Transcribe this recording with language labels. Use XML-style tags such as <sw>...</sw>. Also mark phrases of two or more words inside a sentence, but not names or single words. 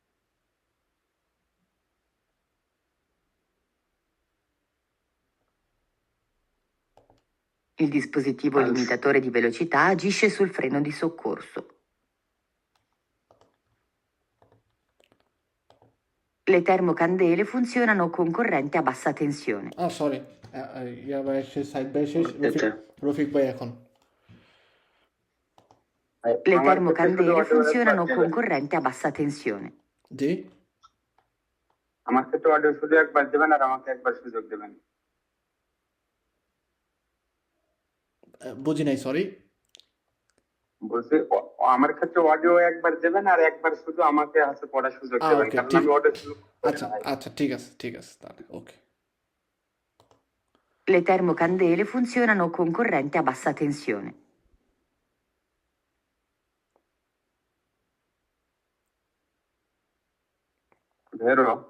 <it>Il dispositivo Falso. limitatore di velocità agisce sul freno di soccorso. Le termocandele funzionano con corrente a bassa tensione.</it> <bn>সরি ইয়া ভাই শেষ সাইড বাই শেষ আচ্ছা। রফিক ভাই এখন</bn> <it>Le termocandele funzionano con corrente a bassa tensione.</it> <bn>জি আমার ক্ষেত্রে অডিও শুধু একবার দেবেন আর আমাকে একবার সুযোগ দেবেন। বুঝি নাই সরি বলছি আমার ক্ষেত্রে অডিও একবার দেবেন আর একবার শুধু আমাকে হাতে পড়ার সুযোগ Ah, দেবেন, okay, কারণ ঠিক- আমি অডিও শুরু করি আচ্ছা না ভাই। আচ্ছা ঠিক আছে তাহলে ওকে</bn> <it>Le termocandele funzionano con corrente a bassa tensione. Vero?</it>